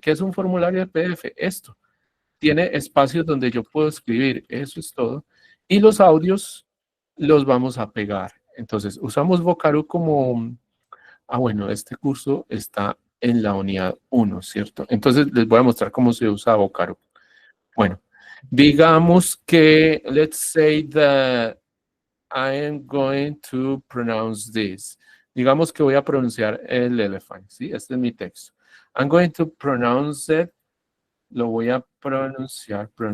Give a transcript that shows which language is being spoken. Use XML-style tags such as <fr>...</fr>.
<es>¿Qué es un formulario de PDF? Esto. Tiene espacios donde yo puedo escribir, eso es todo. Y los audios los vamos a pegar. Entonces, usamos Vocaro como... bueno, este curso está en la unidad 1, ¿cierto? Entonces, les voy a mostrar cómo se usa Vocaro. Bueno, digamos que,</es> <en>let's say that I am going to pronounce this.</en> <es>Digamos que voy a pronunciar el elephant, ¿sí? Este es mi texto.</es> <en>I'm going to pronounce it.</en> <es>Lo voy a pronunciar.</es>